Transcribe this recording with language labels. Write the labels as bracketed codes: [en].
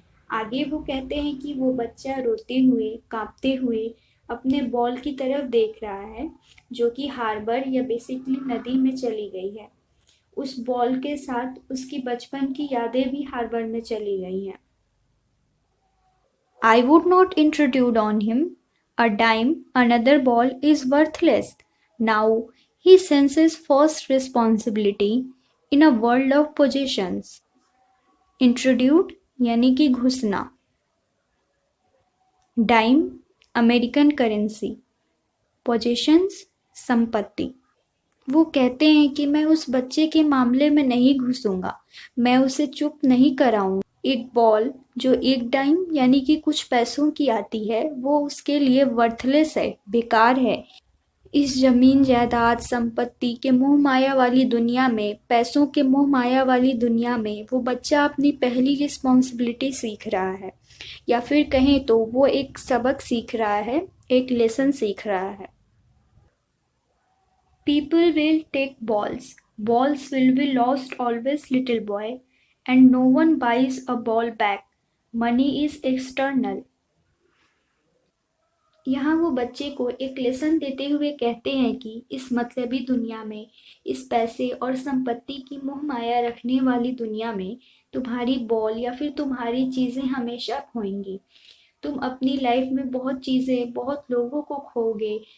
[hi] आगे वो कहते हैं कि वो बच्चा रोते हुए, कांपते हुए अपने बॉल की तरफ देख रहा है, जो कि हार्बर या बेसिकली नदी में चली गई है। उस बॉल के साथ उसकी बचपन की यादें भी हार्बर में चली गई हैं। [en] I would not intrude on him. A dime, another ball is worthless. Now he senses first responsibility in a world of possessions. [hi] Intrude यानी कि घुसना। डाइम अमेरिकन करेंसी, पोजेशंस संपत्ति। वो कहते हैं कि मैं उस बच्चे के मामले में नहीं घुसूंगा, मैं उसे चुप नहीं कराऊंगा। एक बॉल जो एक डाइम यानी कि कुछ पैसों की आती है, वो उसके लिए वर्थलेस है, बेकार है। इस जमीन जायदाद संपत्ति के मोह माया वाली दुनिया में, पैसों के मोह माया वाली दुनिया में वो बच्चा अपनी पहली रिस्पॉन्सिबिलिटी सीख रहा है, या फिर कहें तो वो एक सबक सीख रहा है, एक लेसन सीख रहा है। [en] People will take balls. Balls will be lost always, little boy, and no one buys a ball back. Money is external. [hi] यहाँ वो बच्चे को एक लेसन देते हुए कहते हैं कि इस मतलबी दुनिया में, इस पैसे और संपत्ति की मोह माया रखने वाली दुनिया में तुम्हारी बॉल या फिर तुम्हारी चीजें हमेशा खोएंगी। तुम अपनी लाइफ में बहुत चीजें, बहुत लोगों को खोओगे।